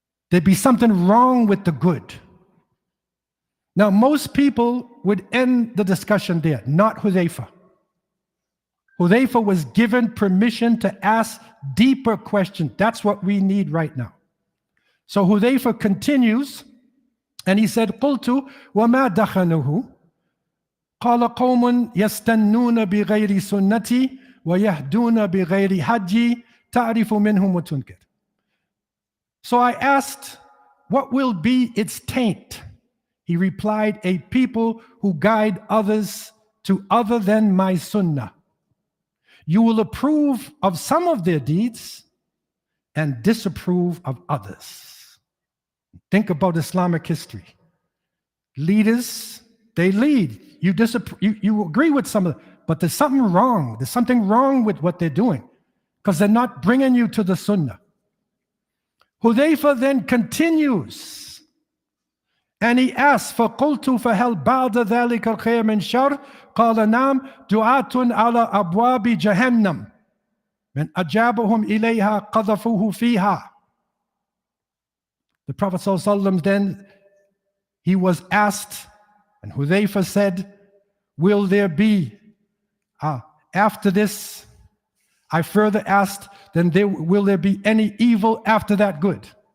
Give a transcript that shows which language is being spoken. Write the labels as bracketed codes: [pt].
[en] There'd be something wrong with the good. Now, most people would end the discussion there, not Hudayfa. Hudayfa was given permission to ask deeper questions. That's what we need right now. So Hudayfa continues, and he said, [ar] قُلْتُ وَمَا دَخَنُهُ قَالَ قَوْمٌ يَسْتَنُّونَ بِغَيْرِ سُنَّتِي وَيَهْدُونَ بِغَيْرِ حَجِّي تَعْرِفُ مِنْهُمْ وَتُنْكِرُ. [en] So I asked, what will be its taint? He replied, a people who guide others to other than my sunnah. You will approve of some of their deeds and disapprove of others. Think about Islamic history. Leaders, they lead. You agree with some of them, but there's something wrong. There's something wrong with what they're doing because they're not bringing you to the sunnah. Hudayfa then continues, and he asks, [ar] فَقُلْتُ فَهَلْ بَعْدَ ذَلِكَ الْخَيْرِ مِنْ شَرٍّ قَالَ نَعَمْ دُعَاةٌ عَلَى أَبْوَابِ جَهَنَّمَ مَنْ أَجَابَهُمْ إِلَيْهَا قَذَفُوهُ فِيهَا. [en] The Prophet ﷺ then, he was asked, and Hudayfa said, will there be, after this, I further asked, then will there be any evil after that good?